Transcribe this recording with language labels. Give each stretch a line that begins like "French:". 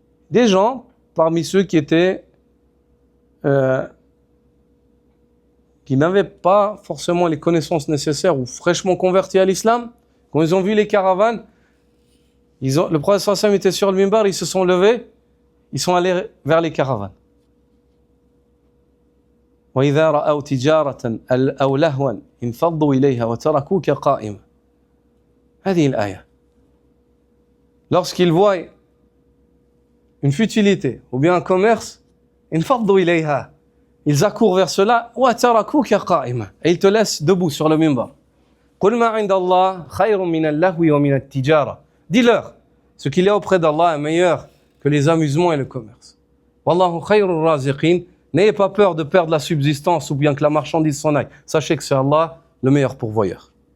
French: Des gens, parmi ceux qui étaient, qui n'avaient pas forcément les connaissances nécessaires ou fraîchement convertis à l'islam, quand ils ont vu les caravanes, le prophète sallallahu alayhi wa sallam était sur le minbar, ils se sont levés, ils sont allés vers les caravanes.
Arabic: وإذا رأوا تجارة أو لهوا انفضوا إليها وتركوك قائما. هذه الآية.
French: Lorsqu'ils voient une futilité ou bien un commerce,
Arabic: انفضوا إليها.
French: Ils accourent vers cela
Arabic: وتركوك قائما.
French: Et ils te laissent debout sur le minbar.
Arabic: قل ما عند الله خير من اللهو ومن التجارة.
French: Dis-leur, ce qu'il y a auprès d'Allah est meilleur que les amusements et le commerce.
Arabic: Wallahu khayrul raziqin.
French: N'ayez pas peur de perdre la subsistance ou bien que la marchandise s'en aille. Sachez que c'est Allah le meilleur pourvoyeur.